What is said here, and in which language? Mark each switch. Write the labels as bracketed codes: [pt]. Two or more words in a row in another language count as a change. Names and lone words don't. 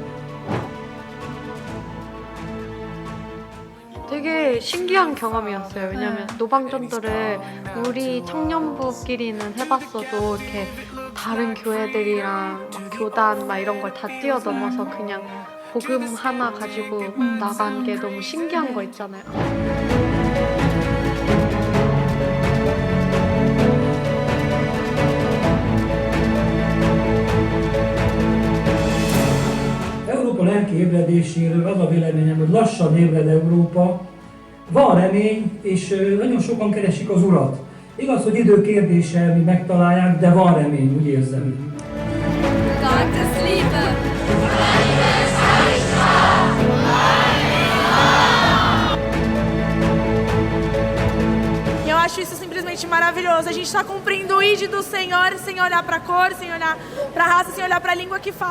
[ko] 되게 신기한 경험이었어요. 왜냐하면 노방전도를 우리 청년부끼리는 해봤어도 이렇게 다른 교회들이랑 막 교단 막 이런 걸 다 뛰어넘어서 그냥 복음 하나 가지고 나간 게 너무 신기한 거 있잖아요. [hu] Európa lelki ébredéséről az a véleményem, hogy lassan ébred Európa. Van remény, és nagyon sokan keresik az Urat. Igaz, hogy idő kérdése, mi megtalálják, de van remény, úgy érzem. [de] Gottes Liebe! [pt] Eu acho isso simplesmente maravilhoso. A gente está cumprindo o ID do Senhor sem olhar para a cor, sem olhar para a raça, sem olhar para a língua que fala.